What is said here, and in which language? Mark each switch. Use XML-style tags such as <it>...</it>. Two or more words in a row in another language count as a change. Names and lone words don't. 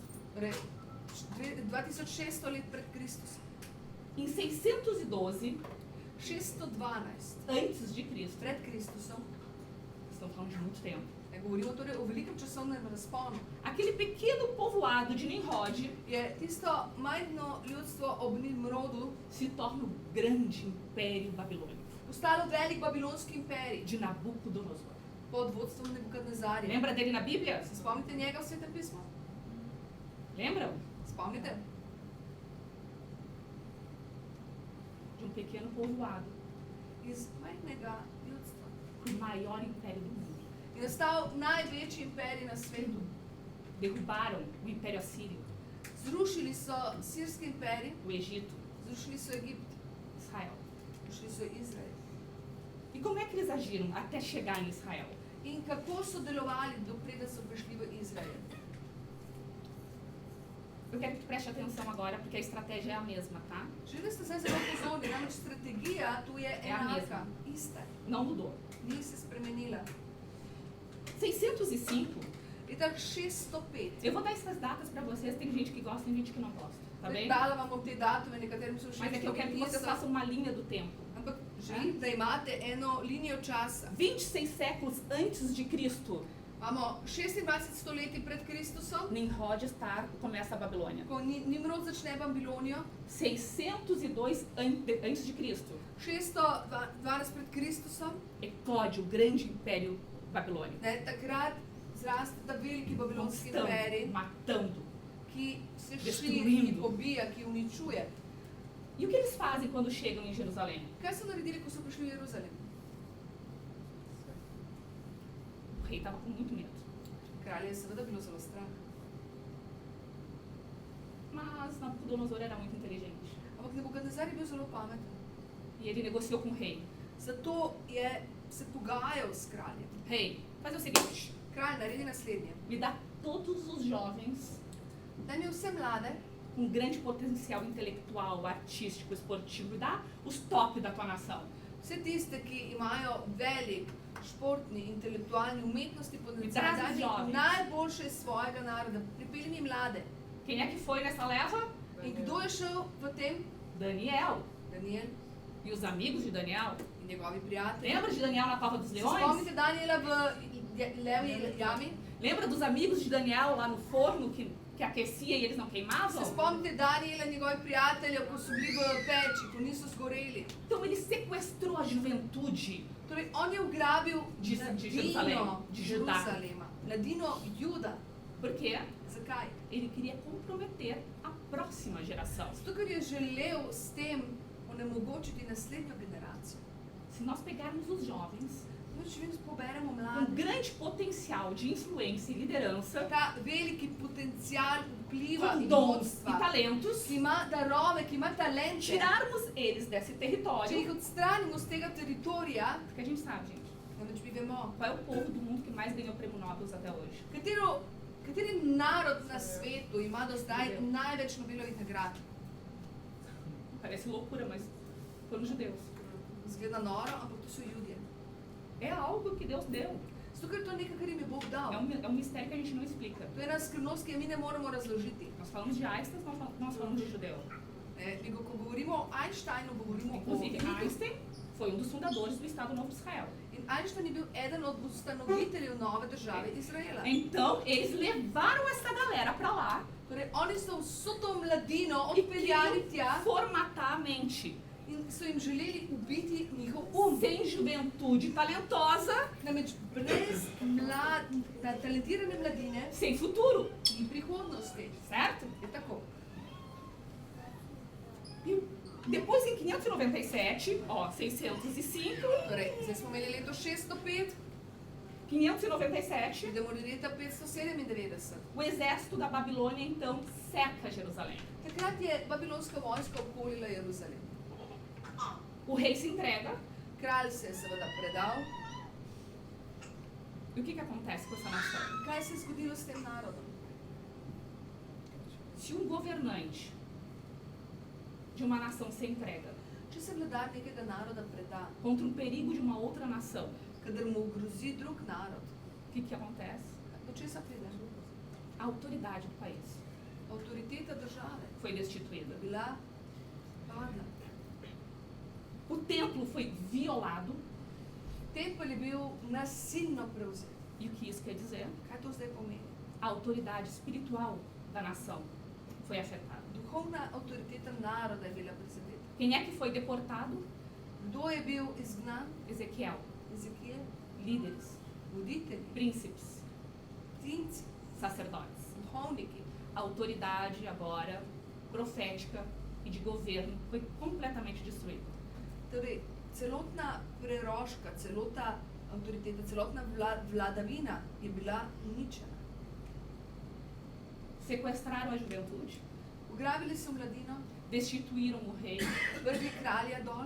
<sl>Torej, 2600 let pred Kristusom.</sl> <pt>Em 612 612 antes de Cristo,</pt> <sl>pred Kristusom,</sl> <pt>estamos falando de muito tempo,</pt> <sl>Ne govorimo torej o velikem časovnem razponu.</sl> <pt>Aquele pequeno povoado de Nimrod</pt> <sl>Je tisto majhno ljudstvo ob Nimrodu</sl> <pt>se torna o grande império babilônico</pt> <sl>postalo velik babilonski imperij</sl> <pt>de Nabucodonosor.</pt> <sl>pod vodstvom Nebukadnezarja.</sl> <pt>Lembra dele na Bíblia?</pt> <sl>Se spomnite njega v Svetem pismu?</sl> <pt>Lembram?</pt> <sl>Spomnite?</sl> <pt>De um pequeno povoado</pt> <sl>Iz majhnega ljudstva.</sl> <pt>para o maior império do mundo.</pt> <sl>Je nastal največji imperij na svetu.</sl> <pt>Derrubaram o Império Assírio,</pt> <sl>Zrušili so sirski imperij,</sl> <pt>o Egito,</pt> <sl>zrušili so Egipt,</sl> <pt>Israel.</pt> <sl>zrušili so Izrael.</sl> <pt>E como é que eles agiram até chegar em Israel?</pt> <sl>In kako so delovali, preden so prišli v Izrael?</sl> <pt>Eu quero que tu preste atenção agora, porque a estratégia é a mesma, tá?</pt> <sl>Želim, da ste zdaj zelo pozorni, namreč strategija tu je a enaka,</sl> <pt>mesma.</pt> <sl>ista,</sl> <pt>Não mudou.</pt> <sl>ni se spremenila. 605, Leta 605.</sl> <pt>eu vou dar essas datas para vocês, tem gente que gosta e gente que não gosta, tá bem?</pt> <sl>Dala vam bom te datume, nekaterim so</sl> <pt>Mas é que eu quero que vocês</pt> <sl>všeč,</sl> <pt>façam uma linha do tempo.</pt> <sl>ampak želim, da imate eno linijo časa.</sl> <pt>26 séculos antes de Cristo,</pt> <sl>Imamo 26 stoletij pred Kristusom,</sl> <pt>Nimrod começa a Babilônia.</pt> <sl>ko Nimrod začne Babilonijo,</sl> <pt>602 antes de Cristo,</pt> <sl>612 pred Kristusom,</sl> <pt>eclode o grande império babilônico.</pt> <sl>ne, takrat zraste ta veliki babilonski imperij,</sl> <pt>Matando.</pt> <sl>ki se širi,</sl> <pt>Destruindo.</pt> <sl>ki pobija, ki uničuje.</sl> <pt>E o que eles fazem quando chegam em Jerusalém?</pt> <sl>Kaj so naredili, ko so prišli v Jeruzalem?</sl> <pt>O rei estava com muito medo.</pt> <sl>Kralje je seveda bilo zelo strah.</sl> <pt>Mas Nabucodonosor era muito inteligente.</pt> <sl>Ampak Nebukadnezar je bil zelo pameten.</sl> <pt>E ele negociou com o rei.</pt> <sl>Zato je se pogajal s kraljem.</sl> <pt>Rei, faz o seguinte,</pt> <sl>Kralj naredi naslednje.</sl> <pt>me dá todos os jovens</pt> <sl>Daj mi vse mlade,</sl> <pt>com grande potencial intelectual, artístico, esportivo. Me dá os top da tua nação.</pt> <sl>vse tiste, ki imajo velik športni, intelektualni, umetnosti potencial, Izrazi daj mi</sl> <pt>jovens.</pt> <sl>najboljše iz svojega naroda. Pripelji mi mlade.</sl> <pt>Quem é que foi nessa leva?</pt> <sl>In kdo je šel v tem? Daniel. Daniel</sl> <pt>E os amigos de Daniel.</pt> <sl>in njegovi prijatelji.</sl> <pt>Lembra de Daniel na cova dos</pt> <sl>Se</sl> <pt>leões?</pt> <sl>spomnite Daniela v levji jami?</sl> <pt>Lembra dos amigos de Daniel lá no forno que aquecia e eles não</pt> <sl>Se</sl> <pt>queimavam?</pt> <sl>spomnite Daniela in njegovih prijateljev, ko so bili v peči, ko niso zgoreli.</sl> <pt>Então ele sequestrou a juventude</pt> <sl>Torej, on je ugrabil</sl> <pt>De Jerusalém,</pt> <sl>mladino</sl> <pt>de Judá.</pt> <sl>Jeruzalema, mladino Juda.</sl> <pt>Por quê?</pt> <sl>Zakaj?</sl> <pt>Ele queria comprometer a próxima geração.</pt> <sl>Zato, ker je želel s tem onemogočiti naslednjo generacijo.</sl> <pt>Se nós pegarmos os jovens</pt> <sl>Če mi poberemo</sl> <pt>com</pt> <sl>mlade,</sl> <pt>grande potencial de influência e liderança,</pt> <sl>ta veliki potencial vpliva</sl> <pt>com</pt> <sl>in</sl> <pt>dons e</pt> <sl>vodstva,</sl> <pt>talentos,</pt> <sl>ki ima darove, ki ima talente,</sl> <pt>tirarmos eles desse</pt> <sl>če jih</sl> <pt>território,</pt> <sl>odstranimo z tega teritorija,</sl> <pt>porque a gente sabe, gente,</pt> <sl>namreč mi vemo,</sl> <pt>qual é o povo do mundo que mais ganhou prêmio Nobel até hoje?</pt> <sl>kateri narod na svetu ima do zdaj največ Nobelovih nagrad.</sl> <pt>Parece loucura, mas foram os judeus.</pt> <sl>Zgleda noro, ampak to so Judje.</sl> <pt>É algo que Deus deu.</pt> <sl>Zato, ker to je nekaj, kar jim je Bog</sl> <pt>É</pt> <sl>dal.</sl> <pt>um mistério que a gente não explica.</pt> <sl>To je ena skrivnost, ki je mi ne moremo razložiti.</sl> <pt>Nós falamos de Einstein, nós falamos de judeu.</pt> <sl>Mi ko govorimo o Einsteinu, govorimo o</sl> <pt>Inclusive,</pt> <sl>Judu.</sl> <pt>Einstein foi um dos fundadores do Estado Novo de Israel.</pt> <sl>In Einstein je bil eden od ustanoviteljev nove države Izraela.</sl> <pt>Então, eles levaram essa galera para lá</pt> <sl>Torej, oni so vso to mladino</sl> <pt>e</pt> <sl>odpeljali</sl> <pt>queriam</pt> <sl>tja</sl> <pt>formatar a mente.</pt> <sl>in so jim želeli ubiti njihov</sl> <pt>Sem juventude talentosa,</pt> <sl>Namreč brez talentirane mladine</sl> <pt>sem futuro,</pt> <sl>in prihodnosti.</sl> <pt>certo?</pt> <sl>Je tako.</sl> <pt>E depois, em 597, ó, 605,</pt> <sl>Torej, zdaj smo imeli leto 605, 597, idemo do leta 597.</sl> <pt>o exército da Babilônia, então, cerca Jerusalém.</pt> <sl>Takrat je babilonska vojska obkolila Jeruzalem.</sl> <pt>O rei se entrega.</pt> <sl>Kralj se je seveda predal.</sl> <pt>E o que acontece com essa nação?</pt> <sl>Kaj se je zgodilo s tem narodom?</sl> <pt>Se um governante de uma nação se entrega</pt> <sl>Če se vladar nekega naroda preda,</sl> <pt>contra um perigo de uma outra nação,</pt> <sl>kadar mu grozi drug narod,</sl> <pt>o que acontece?</pt> <sl>do česa pride?</sl> <pt>A autoridade do país</pt> <sl>Avtoriteta države</sl> <pt>foi destituída.</pt> <sl>je bila padla.</sl> <pt>O templo foi violado,</pt> <sl>Tempelj je bil nasilno prevzet.</sl> <pt>E o que isso quer dizer?</pt> <sl>Kaj to zdaj pomeni?</sl> <pt>A autoridade espiritual da nação foi afetada.</pt> <sl>Duhovna avtoriteta naroda je bila prizadeta.</sl> <pt>Quem é que foi deportado?</pt> <sl>Kdo je bil izgnan?</sl> <pt>Ezequiel.</pt> <sl>Ezekiel,</sl> <pt>Líderes,</pt> <sl>voditelji,</sl> <pt>príncipes,</pt> <sl>tinci,</sl> <pt>sacerdotes.</pt> <sl>duhovniki.</sl> <pt>A autoridade agora profética e de governo foi completamente destruída.</pt> <sl>Torej, celotna preroška, celota avtoriteta, celotna vladavina je bila uničena.</sl> <pt>Sequestraram a juventude,</pt> <sl>Ugrabili so mladino,</sl> <pt>destituíram o rei,</pt> <sl>vrgli kralja dol,</sl>